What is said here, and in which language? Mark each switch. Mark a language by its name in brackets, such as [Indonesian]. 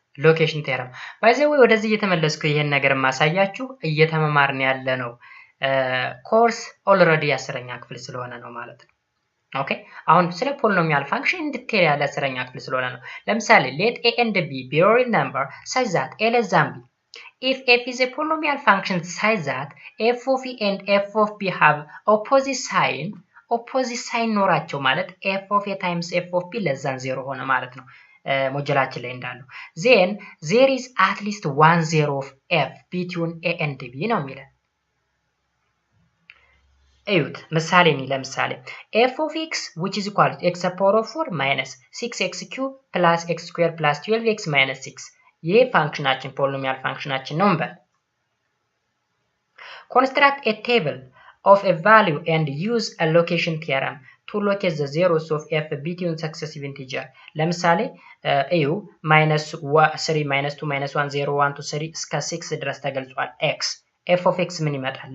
[Amharic] ሎኬሽን ቴረም ባይ ዘ ወይ ወደዚህ እየተመለስኩ ይሄን ነገር ማሳያችሁ እየተመማርን ያለ ነው ኮርስ ኦልሬዲ 10ኛ ክፍል ስለሆነ ነው ማለት ነው። ኦኬ አሁን ስለ ፖሊኖሚያል ፋንክሽን ዲቴል ያለ 10ኛ ክፍል ስለሆነ ነው። ለምሳሌ [English] let a and b be real number such that a less than b. If f is a polynomial function such that f of a and f of b have opposite sign [Amharic] ኖራቸው ማለት [English] f of a times f of b less than 0 [Amharic] ሆነ ማለት ነው። ሞጁላችን ላይ እንዳለው [English] then there is at least 1 0 of f between a and b ነው የሚለው። [Amharic] እዩት ምሳሌ ነው። ለምሳሌ [English] f of x which is equal to x power of 4 minus 6x cube plus x square plus 12x minus 6 [Amharic] ይሄ ፋንክሽናችን ፖሊኖሚያል ፋንክሽናችን ነው እንበል። [English] construct a table of a value and use a location theorem to locate the zeros of f between successive integer. [Amharic] ለምሳሌ እዩ -3 -2 -1 0 1 2 3 እስከ 6 ድረስ ተገልጿል x f of x ምን ይመጣል?